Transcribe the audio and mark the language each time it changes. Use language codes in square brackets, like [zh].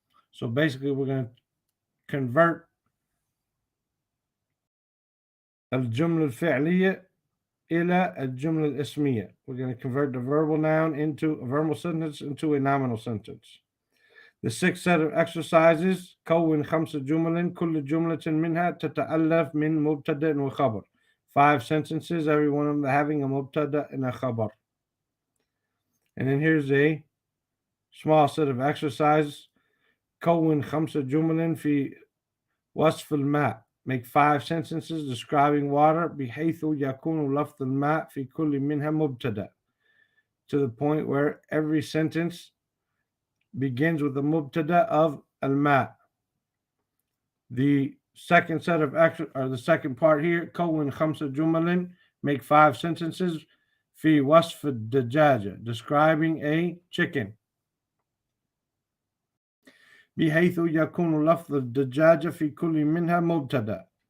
[en] So basically, we're going to convert [ar] al-jumla al-fi'liya ila al-jumla al-ismiya. [en] We're going to convert the verbal noun into a verbal sentence into a nominal sentence. The sixth set of exercises [ar] كون 5 جمل كل جملة منها تتألف من مبتدأ وخبر. [en] 5 sentences, every one of them having a mubtada and a khabar. And then here's a small set of exercises. [ar] كون 5 جمل في وصف الماء. [en] Make 5 sentences describing water [ar] بحيث يكون لفظ الماء في كل منها مبتدأ. [en] To the point where every sentence begins with the mubtada of al-ma. The second set of the second part here, [ar] كون 5 جمل, [en] make 5 sentences [ar] في وصف الدجاجة, [en] describing a chicken. [ar] بحيث يكون لفظ الدجاجة في كل منها مبتدا.